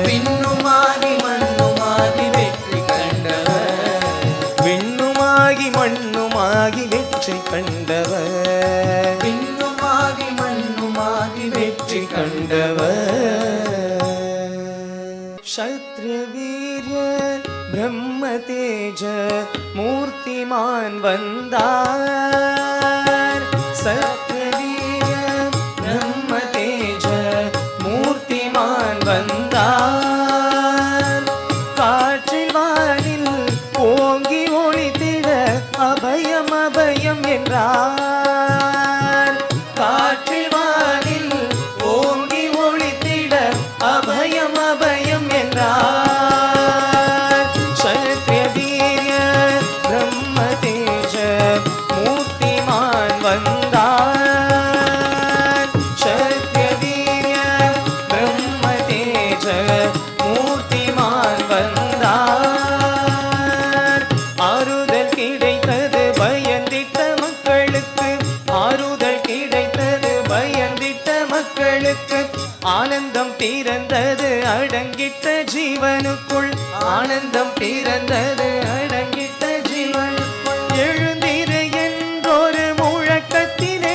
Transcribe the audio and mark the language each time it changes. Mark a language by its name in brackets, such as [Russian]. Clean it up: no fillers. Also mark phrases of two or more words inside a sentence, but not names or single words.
[Tamil] விண்ணுமாகி மண்ணுமாகி வெற்றி கண்டவர். விண்ணுமாகி மண்ணுமாகி வெற்றி கண்டவர். விண்ணுமாகி மண்ணுமாகி வெற்றி கண்டவர். கண்டவர். [Sanskrit] क्षत्रिय वीर्य ब्रह्म तेज मूर्तिमान वंदार क्षत्रिय वीर्य ब्रह्म तेज मूर्तिमान [Tamil] वंदार காற்றில் வானில் ஓங்கி ஒளித்திட அபயம் அபயம் என்றார் காற்றில் வானில் ஓங்கி ஒளித்திட அபயம் அபயம் என்றார் [Sanskrit] क्षत्रिय वीर्य ब्रह्म तेज मूर्तिमान [Tamil] वंदार [Sanskrit] क्षत्रिय वीर्य ब्रह्म तेज मूर्तिमान [Tamil] வந்தார் ஆறுதல் கிடைத்தது பயந்திட்ட மக்களுக்கு ஆறுதல் கிடைத்தது பயந்திட்ட மக்களுக்கு ஆனந்தம் பிறந்தது அடங்கிட்ட ஜீவனுக்குள் ஆனந்தம் பிறந்தது அடங்கிட்ட ஜீவனுக்குள் எழுந்திரு என்றொரு முழக்கத்திலே